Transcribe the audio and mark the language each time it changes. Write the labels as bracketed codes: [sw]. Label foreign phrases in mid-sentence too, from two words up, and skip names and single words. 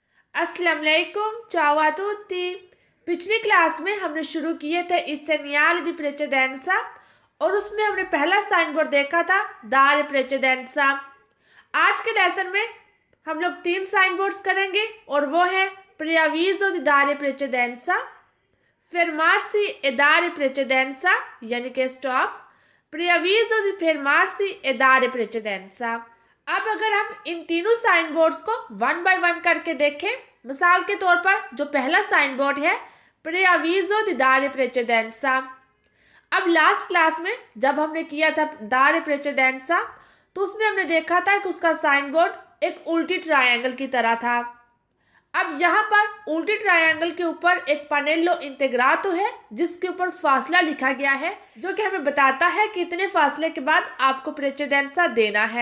[ar] السلام عليكم, [it] ciao a tutti। [hi] पिछली क्लास में हमने शुरू किए थे [it] il segnale di precedenza [hi] और उसमें हमने पहला [en] sign board [hi] देखा था [it] dare precedenza। [hi] आज के लेसन में हम लोग 3 [en] sign boards [hi] करेंगे और वो है [it] preavviso di dare precedenza, fermarsi e dare precedenza [hi] यानी कि स्टॉप, [it] preavviso di fermarsi e dare precedenza। [hi] अब अगर हम इन तीनों [en] sign boards [hi] को 1 बाय 1 करके देखें, मिसाल के तौर पर जो पहला [en] sign board [hi] है [it] preavviso di dare precedenza। [hi] अब [en] last class [hi] में जब हमने किया था [it] dare precedenza [hi] तो उसमें हमने देखा था कि उसका [en] sign board [hi] एक उल्टी ट्रायंगल की तरह था। अब यहाँ पर उल्टी ट्रायंगल के ऊपर एक [it] pannello integrato [hi] है जिसके ऊपर फासला लिखा गया है, जो कि हमें बताता है कि इतने फासले के बाद आपको प्रेसिडेंसा देना है।